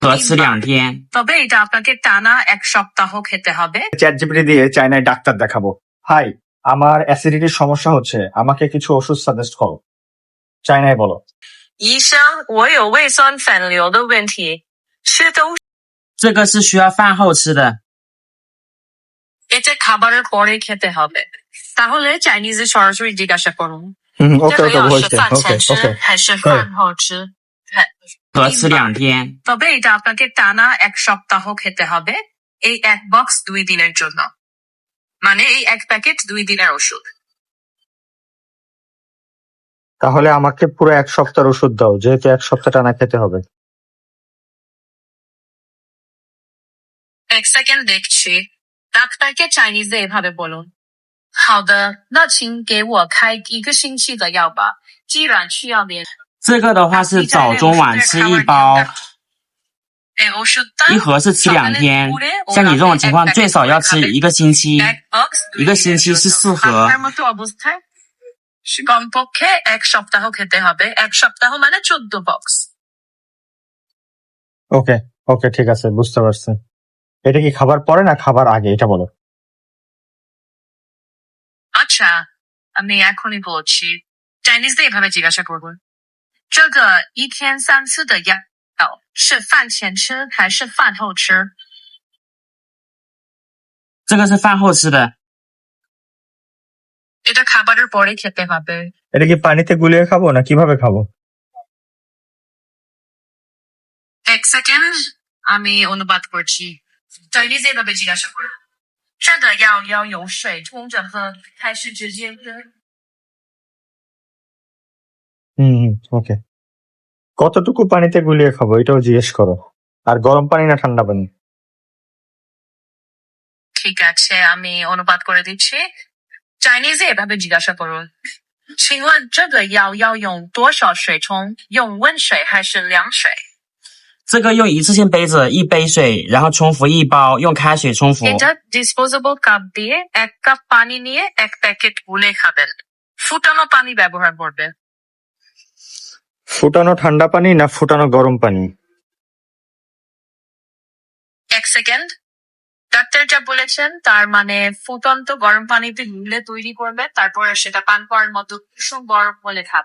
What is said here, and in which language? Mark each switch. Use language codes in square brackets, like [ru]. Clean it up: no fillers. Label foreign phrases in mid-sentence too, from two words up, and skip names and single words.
[zh] 和吃2天。 [bn] তবে এটা আপনাকে টানা 1 সপ্তাহ খেতে হবে। চ্যাট জিপিটি দিয়ে চায়নায় ডাক্তার দেখাবো। হাই, আমার অ্যাসিডিটির সমস্যা হচ্ছে, আমাকে কিছু ওষুধ সাজেস্ট করো। চায়নায় বলো। [zh] 医生，我有胃酸反流的问题，吃都这个是需要饭后吃的。 [bn] এটা খাবারের পরে খেতে হবে। তাহলে চাইনিজে সরাসরি জিজ্ঞাসা করুন। ওকে [zh] 这个 [bn] ওকে [zh] 药 [bn] বুঝতে [zh] 是饭 [bn] ওকে [zh] 前吃 [bn] ওকে [zh] 还是饭后吃？和吃2天。 [bn] তবে এটা আপনাকে টানা 1 সপ্তাহ খেতে হবে। এই 1 বক্স 2 দিনের জন্য। মানে এই 1 প্যাকেট 2 দিনের ওষুধ। তাহলে আমাকে পুরো 1 সপ্তাহের ওষুধ দাও, যেহেতু 1 সপ্তাহ টানা খেতে হবে। 1 সেকেন্ড দেখছি। ডাক্তারকে চাইনিজে এভাবে বলুন। [zh] 好的，那请给我开1个星期的药吧。既然需要连这个的话是早中晚吃1包， [bn] এই ওষুধটা [zh] 1盒是吃2天。像你这种情况，最少要吃1个星期，1个星期是4盒。 [bn] আপনার মতো অবস্থায় কমপক্ষে 1 সপ্তাহ খেতে হবে। 1 সপ্তাহ মানে 14 বক্স। [en] okay okay [bn] ঠিক আছে, বুঝতে পারছি। এটা কি খাবার পরে না খাবার আগে, এটা বলো। আচ্ছা, আমি এখনই বলছি। চাইনিজে এভাবে জিজ্ঞাসা করুন। [zh] 这个1天3次的药是饭前吃还是饭后吃？这个是饭后吃的。 [bn] এটা খাবারের পরে খেতে হবে। এটা কি পানিতে গুলিয়ে খাবো না কিভাবে খাবো? 1 সেকেন্ড, আমি অনুবাদ করছি। চাইনিজে এভাবে জিজ্ঞাসা করুন। [zh] 这个药要有水冲着喝还是直接喝？ [bn] ওকে। কতটুকু পানিতে গুলিয়ে খাবো এটাও জিজ্ঞেস করো, আর গরম পানি না ঠান্ডা পানি? ঠিক আছে, আমি অনুবাদ করে দিচ্ছি। চাইনিজে এভাবে জিজ্ঞাসা করুন। [zh] 请问这个药要用多少水冲？用温水还是凉水？这个用一次性杯子1杯水，然后冲服1包，用开水冲服。 [bn] এটা [en] disposable cup [bn] দিয়ে 1 কাপ পানি নিয়ে 1 প্যাকেট গুলে খাবেন। ফুটানো পানি ব্যবহার করবেন। ফুটানো ঠান্ডা পানি না ফুটানো গরম পানি? 1 সেকেন্ড, ডাক্তার যা বলেছেন তার মানে ফুটন্ত গরম পানিতে গুলে তৈরি করবে, তারপর সেটা পান করার মতো কুসুম গরম হলে খাবে।